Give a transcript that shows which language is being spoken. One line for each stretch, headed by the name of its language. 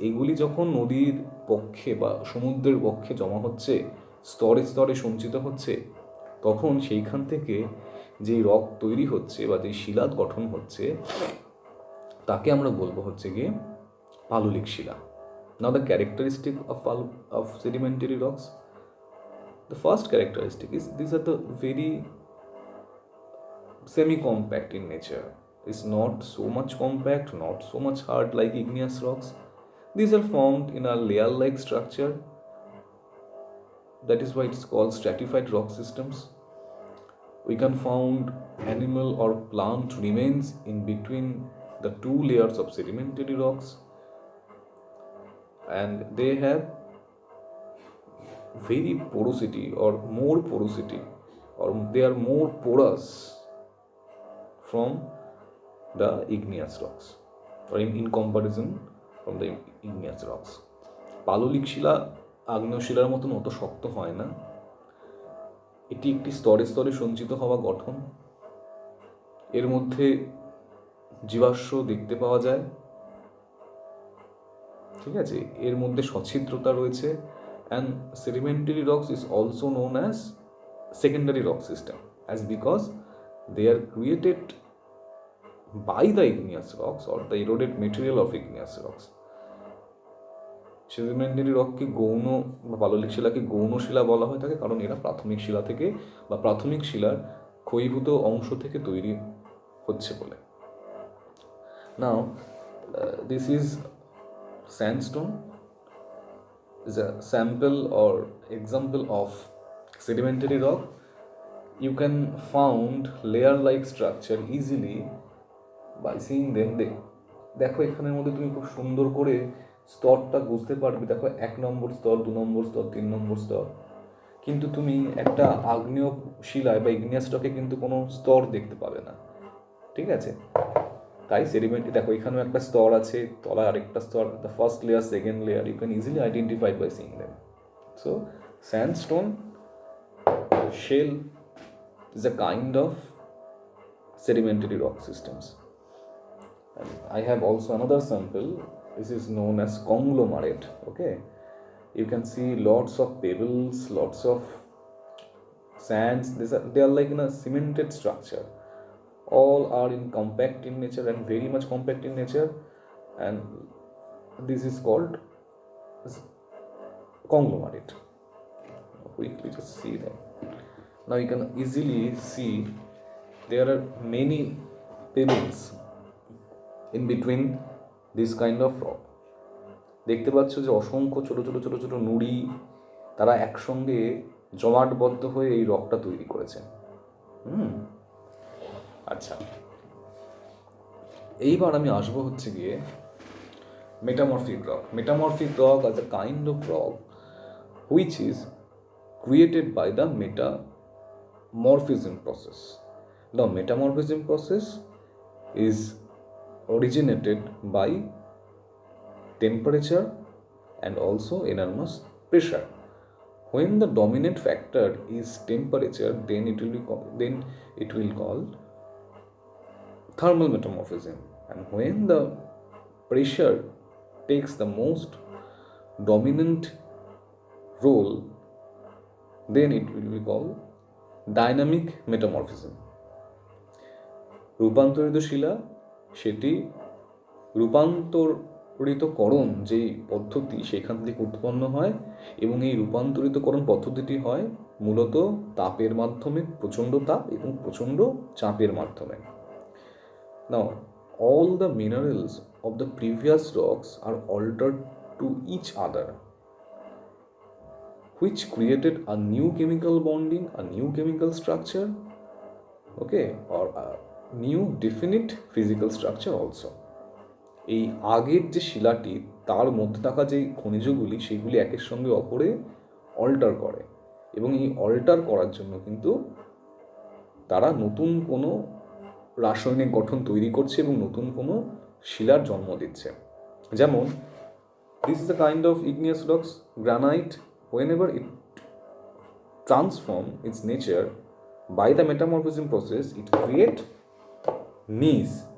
Bangla: এগুলি যখন নদীর পক্ষে বা সমুদ্রের পক্ষে জমা হচ্ছে, স্তরে স্তরে সঞ্চিত হচ্ছে, তখন সেইখান থেকে যেই রক তৈরি হচ্ছে বা যেই শিলা গঠন হচ্ছে, তাকে আমরা বলবো হচ্ছে গিয়ে পাললিক শিলা।
English: Now the characteristic of sedimentary rocks, the first characteristic is these are the very semi-compact in nature. It's not so much compact, not so much hard like igneous rocks. These are formed in a layer-like structure. That is why it's called stratified rock systems. We can find animal or plant remains in between the two layers of sedimentary rocks, and they have very porosity or more porosity, or they are more porous from the igneous rocks, or in comparison from the igneous rocks.
Bangla: পাললিক শিলা আগ্নেয় শিলার মতন অত শক্ত হয় না। এটি একটি স্তরে স্তরে সঞ্চিত হওয়া গঠন। এর মধ্যে জীবাশ্ম দেখতে পাওয়া যায়, ঠিক আছে। এর মধ্যে সছিদ্রতা রয়েছে,
English: and sedimentary rocks is also known as secondary rock system. as because they are created by the igneous rocks or the eroded material of igneous rocks.
Bangla: Sedimentary রককে গৌণ বা পাললিক শিলাকে গৌণ শিলা বলা হয়ে থাকে, কারণ এরা প্রাথমিক শিলা থেকে বা প্রাথমিক শিলার ক্ষয়ীভূত অংশ থেকে তৈরি হচ্ছে বলে।
English: Now this is sandstone, is a sample or example of sedimentary rock. You can found layer like structure easily by seeing them.
Bangla: দেখো এখানের মধ্যে তুমি খুব সুন্দর করে স্তরটা বুঝতে পারবে। দেখো 1 নম্বর স্তর, 2 নম্বর স্তর, 3 নম্বর স্তর, কিন্তু তুমি একটা আগ্নেয় শিলায় বা ইগনিয়াস রকে কিন্তু কোনো স্তর দেখতে পাবে না, ঠিক আছে? তাই সেডিমেন্ট, দেখো এখানেও একটা স্তর আছে, তলায় আরেকটা স্তর,
English: The first layer, second layer, you can easily identify by seeing them. So sandstone shell is a kind of sedimentary rock systems. And I have also another sample. This is known as conglomerate. Okay, you can see lots of pebbles, lots of sands. They are like in a cemented structure. All are in compact in nature and very much compact in nature, and this is called conglomerate. Quickly just see them. Now you can easily see there are many pebbles in between this kind of rock.
Bangla: দেখতে পাচ্ছ যে অসংখ্য ছোট ছোট ছোট ছোট নুড়ি তারা একসঙ্গে জমাটবদ্ধ হয়ে এই রকটা তৈরি করেছে। আচ্ছা, এইবার আমি আসবো হচ্ছে গিয়ে metamorphic rock.
English: Metamorphic rock as a kind of rock which is created by the metamorphism process. The metamorphism process is originated by temperature and also enormous pressure. When the dominant factor is temperature, then it will called thermal metamorphism, and when the pressure takes the most dominant role, then it will be called dynamic metamorphism.
Bangla: রূপান্তরিত শিলা, সেটি রূপান্তরিতকরণ যেই পদ্ধতি সেখান থেকে উৎপন্ন হয়, এবং এই রূপান্তরিতকরণ পদ্ধতিটি হয় মূলত তাপের মাধ্যমে, প্রচণ্ড তাপ এবং প্রচণ্ড চাপের মাধ্যমে।
English: Now, all the minerals of the previous rocks are altered to each other, which created a new chemical bonding, a new chemical structure, okay, or a new definite physical structure also.
Bangla: এই আগের যে শিলাটি, তার মধ্যে থাকা যে খনিজগুলি, সেগুলি একের সঙ্গে অপরে অল্টার করে, এবং এই অল্টার করার জন্য কিন্তু তারা নতুন কোনো রাসায়নিক গঠন তৈরি করছে এবং নতুন কোনো শিলার জন্ম দিচ্ছে।
English: যেমন this is a kind of igneous rocks, granite. Whenever it transform its nature by the metamorphism process, it create gneiss.